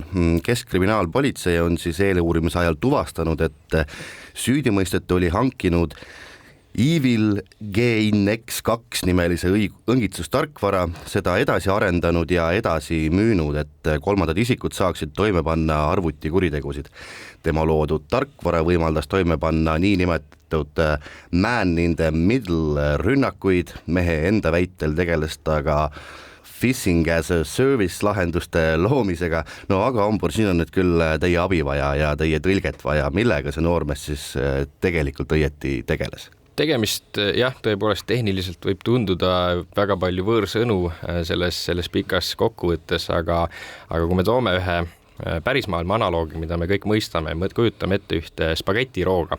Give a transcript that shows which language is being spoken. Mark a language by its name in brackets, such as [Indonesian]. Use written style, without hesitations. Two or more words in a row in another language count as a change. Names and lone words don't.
[Estonian] Keskkriminaalpolitsei on siis eeluurimise ajal tuvastanud, et süüdimõistet oli hankinud Evil GNX2 nimelise õngitsustarkvara, seda edasi arendanud ja edasi müünud, et kolmandad isikud saaksid toime panna arvutikuritegusid. Tema loodud tarkvara võimaldas toime panna niinimetatud [English] man in the middle [Estonian] rünnakuid, mehe enda väitel tegeles ta ka [English] phishing as a service [Estonian] lahenduste loomisega. No aga Ambur, siin on nüüd küll teie abi vaja ja teie tõlget vaja. Millega see noormees siis tegelikult õieti tegeles? Tegemist, jah, tõepoolest tehniliselt võib tunduda väga palju võõrsõnu selles pikas kokkuvõttes, aga kui me toome ühe pärismaailma analoogi, mida me kõik mõistame, me kujutame ette ühte spagetirooga.